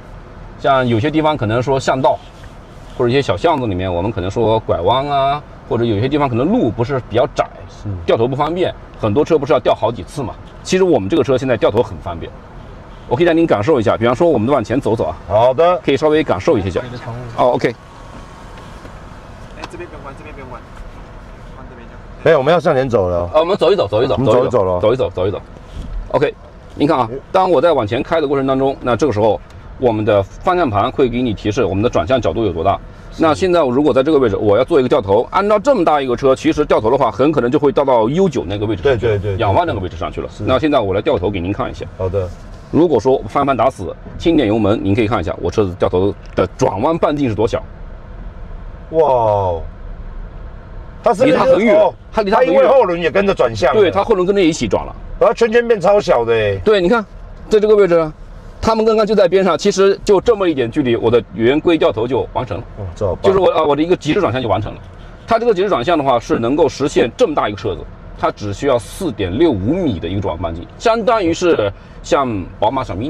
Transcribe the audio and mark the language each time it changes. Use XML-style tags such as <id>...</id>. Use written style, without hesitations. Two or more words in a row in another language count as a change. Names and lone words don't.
<zh>像有些地方可能說巷道，或者一些小巷子裡面，我們可能說拐彎啊，或者有些地方可能路不是比較窄，掉頭不方便，很多車不是要掉好幾次嘛？其實我們這個車現在掉頭很方便， 我可以讓您感受一下，比方說我们往前走走啊。好的，可以稍微感受一下。哦 ，OK。哎，这邊不用關，這邊不用關，關這邊就。沒有，我們要向前走了。我們走一走，走一走，我們走一走了，走一走，走一走。OK， 您看啊，当我在往前開的過程當中，那這個時候我們的方向盤會給你提示我們的轉向角度有多大。那現在如果在這個位置，我要做一個掉頭，按照這麼大一個車，其實掉頭的話，很可能就會掉到 U9 那個位置上去，對，仰望那個位置上去了。那現在我來掉頭給您看一下。好的。如果說方向盤打死，輕點油門，您可以看一下我車子掉頭的轉彎半徑是多小。哇，它是離它很遠，它離它很遠，因為後輪也跟着轉向，對，它後輪跟着一起轉了，然後圈圈變超小的哎。對，你看，在這個位置。他們剛剛就在邊上，其實就這麼一點距離，我的圓規掉頭就完成了。就是我的一個極致轉向就完成了。它這個極致轉向的話是能夠實現這麼大一個車子，它只需要4.65米的一個轉彎半徑，相當於是像寶馬小 mini。</zh>